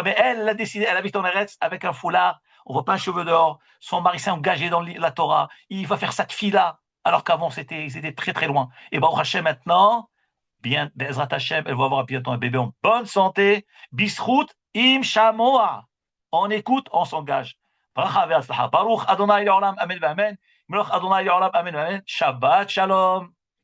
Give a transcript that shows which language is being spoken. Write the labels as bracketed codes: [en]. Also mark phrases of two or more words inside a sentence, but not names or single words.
[fr] Mais elle a décidé, elle habite en Eretz avec un foulard. On ne voit pas un cheveu dehors. Son mari s'est engagé dans la Torah. Il va faire sa tfila. Alors qu'avant, ils étaient très, très loin. Et [he] ברוך השם, [fr] maintenant, bien, [he] בעזרת השם, [fr] elle va avoir bientôt un bébé en bonne santé. Bisrout im shamoa. On écoute, on s'engage. [he] ברוך אדוני עולם, אמן, אמן. אמן, אמן. שבת שלום.